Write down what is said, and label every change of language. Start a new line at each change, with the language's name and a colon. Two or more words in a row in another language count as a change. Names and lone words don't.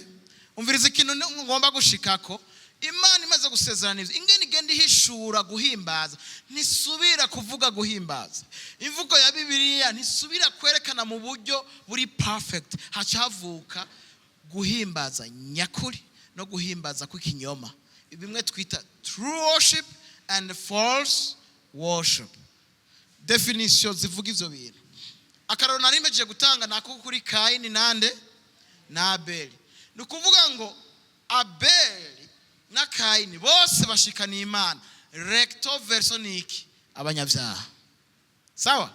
Rundi: Umviriza ikintu ngomba gushikako. Imana imaze gusezerana ivyo, ingene igenda ihishura guhimbaza, ntisubira kuvuga guhimbaza. Imvugo ya Bibiliya ntisubira kwerekana mu buryo buri perfect. Hacavuka guhimbaza nyakuri no guhimbaza kw'ikinyoma. Bimwe twita
English: true worship and false worship.
Rundi: Definition zivuga ivyo bintu. Akararo narimeje gutanga nako kuri Kayini nande na Abeli. Nukuvuga ngo Abeli na Kayini bose bashikana Imana.
French: Recto verso
Rundi: niki? Abanyabyaha. Sawa?